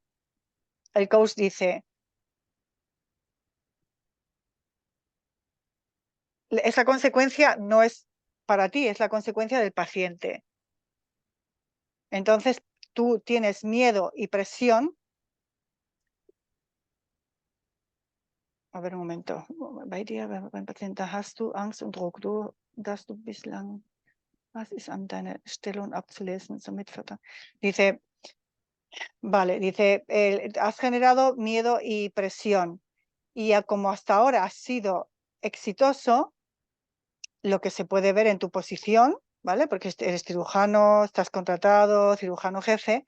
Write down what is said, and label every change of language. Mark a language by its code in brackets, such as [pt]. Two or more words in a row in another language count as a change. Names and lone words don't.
[es] El coach dice, esa consecuencia no es para ti, es la consecuencia del paciente. Entonces, tú tienes miedo y presión. A ver un momento. [de] Bei dir, beim Patienten, hast du Angst und Druck, dass du bislang, was ist an deiner Stellung abzulesen? [es] Dice, vale, dice, has generado miedo y presión. Y como hasta ahora has sido exitoso, lo que se puede ver en tu posición, ¿vale? Porque eres cirujano, estás contratado, cirujano jefe.